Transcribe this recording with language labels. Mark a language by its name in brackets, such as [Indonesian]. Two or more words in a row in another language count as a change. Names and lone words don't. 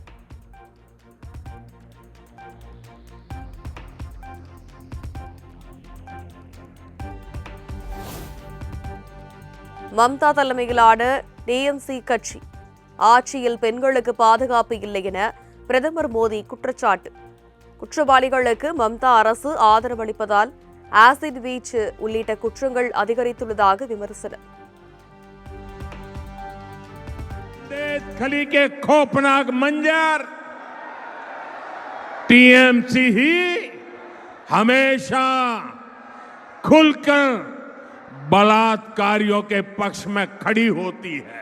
[Tamil] மம்தா தலைமையிலான டிஎம்சி கட்சி ஆட்சியில் பெண்களுக்கு பாதுகாப்பு இல்லை என பிரதமர் மோடி குற்றச்சாட்டு. குற்றவாளிகளுக்கு மம்தா அரசு ஆதரவளிப்பதால் ஆசிட் வீச்சு உள்ளிட்ட குற்றங்கள் அதிகரித்துள்ளதாக விமர்சனம். [Hindi] खली के खौफनाक मंजर टीएमसी ही हमेशा खुलकर बलात्कारियों के पक्ष में खड़ी होती है.